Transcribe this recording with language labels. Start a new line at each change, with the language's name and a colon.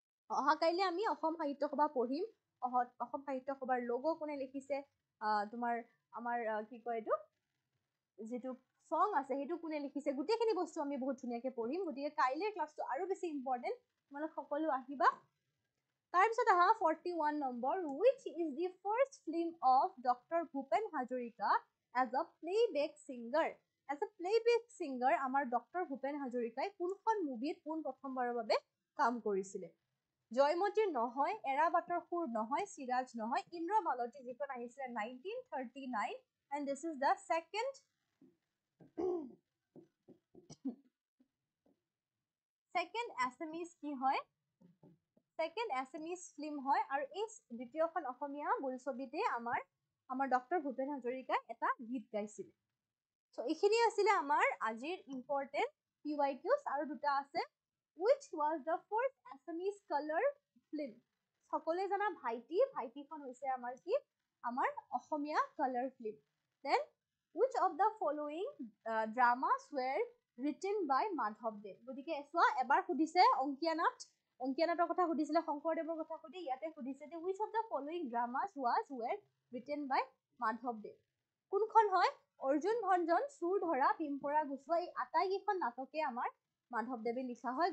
Assamese: অহাকাইলৈ আমি অসম সাহিত্য সভা পঢ়িম। অসম সাহিত্য সভাৰ লোগো কোনে লিখিছে, তোমাৰ আমাৰ কি কয় এইটো যিটো সং আছে সেইটো কোনে লিখিছে, গোটেইখিনি বস্তু আমি বহুত ধুনীয়াকে পঢ়িম। গতিকে কাইলৈৰ ক্লাছটো আৰু বেছি ইম্পৰ্টেণ্ট, তোমালোক সকলো আহিবা। তাৰপিছত আহা 41 number,
English: which is the first film of Dr. Bhupen Hajorika as a playback singer? As a playback singer
Assamese: আমাৰ ডক্টৰ ভূপেন হাজৰিকাই কোনখন মুভিত পোন প্ৰথমবাৰৰ বাবে কাম কৰিছিলে? জয়মতীৰ নহয়, এৰাবাটৰ সুৰ নহয়, চিৰাজ নহয়, ইন্দ্ৰমালতী যিখন আহিছিলে 1939,
English: and this is the second
Assamese: Assamese কি হয়? সেকেন্ড এছামিজ ফিল্ম হয়, আৰু এই দ্বিতীয়খন অসমীয়া বোলছবিতে আমাৰ ডক্টৰ ভূপেন হাজৰিকাই এটা গীত গাইছিল। চ' এইখিনি আছিলে আমাৰ আজিৰ ইম্পৰ্টেণ্ট PYQs, আৰু দুটা আছে,
English: which was the first Assamese color film?
Assamese: সকলোৱে জানা ভাইটিখন হৈছে আমাৰ কি? আমাৰ অসমীয়া colour film.
English: Then which of the following dramas were written by মাধৱদেৱ?
Assamese: গতিকে চোৱা, এবাৰ সুধিছে অংকীয়ানাটৰ কথা সুধিছিলে, শংকৰদেৱৰ কথা সুধি ইয়াতে সুধিছে যে
English: which of the following dramas were written by
Assamese: মাধৱদেৱ? কোনখন হয়? অৰ্জুন ভঞ্জন, চুৰ ধৰা, পিম্পৰা গুচোৱা, এই আটাইকেইখন নাটকে আমাৰ মাধৱদেৱে লিখা হয়।